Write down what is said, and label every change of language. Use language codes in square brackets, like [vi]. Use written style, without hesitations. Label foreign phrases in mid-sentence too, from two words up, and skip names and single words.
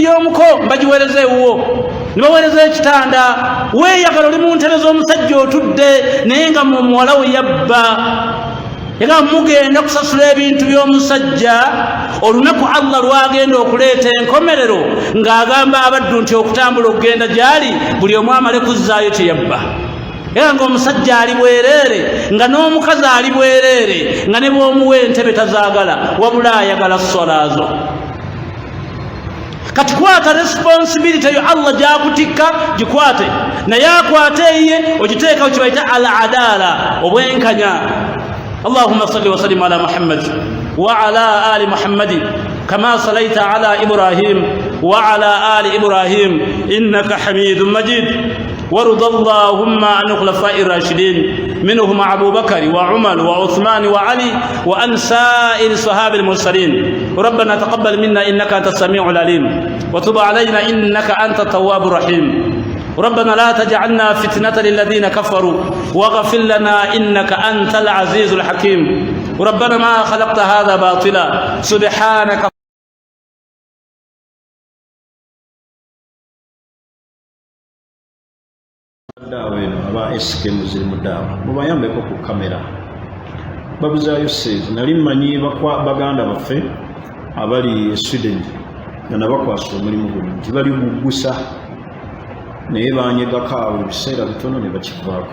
[lg] y'omuko mbagiweereza ewuwo ne baweereza ekitanda weeyagala oli mu ntebe z'omusajja otudde naye nga muwala we yabba era mugenda kusasula ebintu by'omusajja olunaku Allah lwagenda okuleeta enkomerero ng'agamba abaddu nti okutambula okugenda gyali buli omu amale kuzzaayo teyabba era ng'omusajja ali bwereere nga n'omukazi ali bwereere nga ne bw'omuwa entebe tazaagala wabula ayagala solaazo. kati kwata responsibility yo Allah gyakutikka gikwate naye akwate ye ogiteeka kibayita [ar] العدالة [lg] obwenkanya. [ar] اللهم صل وسلم على محمد وعلى آل محمد كما صليت على إبراهيم وعلى آل إبراهيم إنك حميد مجيد وارض اللهم عن الخلفاء الراشدين منهم أبو بكر وعمر وعثمان وعلي وعن سائر الصحابة المرسلين. ربنا تقبل منا إنك أنت السميع العليم وتب علينا إنك أنت التواب الرحيم. ربنا لا تجعلنا فتنة للذين كفروا واغفر لنا إنك أنت العزيز الحكيم. ربنا ما خلقت هذا باطلا سبحانك. [lg] aba SK Muzimu Daawa mubayambeko ku kamera babuzaayo sente nali mmanyi baganda baffe abali Sweden nga nabakwasa omulimu guno nti bali gugusa naye banyegako awo ebiseera bitono ne bakivaako.